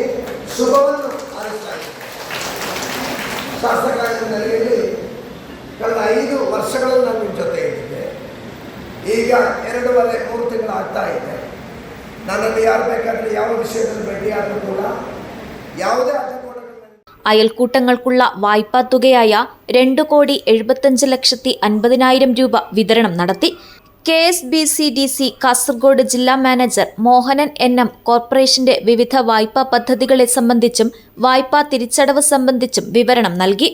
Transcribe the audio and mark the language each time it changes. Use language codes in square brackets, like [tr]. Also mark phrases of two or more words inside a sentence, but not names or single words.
[kn] ಶುಭವನ್ನು ಹಾರೈಸ್ತಾ ಇದ್ದೀನಿ. ಶಾಸಕ ನೆಲೆಯಲ್ಲಿ ಕಳೆದ 5 ವರ್ಷಗಳಲ್ಲಿ ನಾನು ನಿಮ್ಮ ಜೊತೆ ಇದ್ದಿದ್ದೆ. ಈಗ 2.5-3 ತಿಂಗಳು ಆಗ್ತಾ ಇದೆ. ನನ್ನನ್ನು ಯಾರು ಬೇಕಾದರೆ ಯಾವ ವಿಷಯದಲ್ಲಿ ಭೇಟಿಯಾದರೂ ಕೂಡ ಯಾವುದೇ [ml] അയൽക്കൂട്ടങ്ങൾക്കുള്ള വായ്പാ തുകയായ 2,75,50,000 രൂപ വിതരണം നടത്തി. KSBCDC കാസർഗോഡ് ജില്ലാ മാനേജർ മോഹനൻ NM കോർപ്പറേഷന്റെ വിവിധ വായ്പാ പദ്ധതികളെ സംബന്ധിച്ചും വായ്പാ തിരിച്ചടവ് സംബന്ധിച്ചും വിവരണം നൽകി.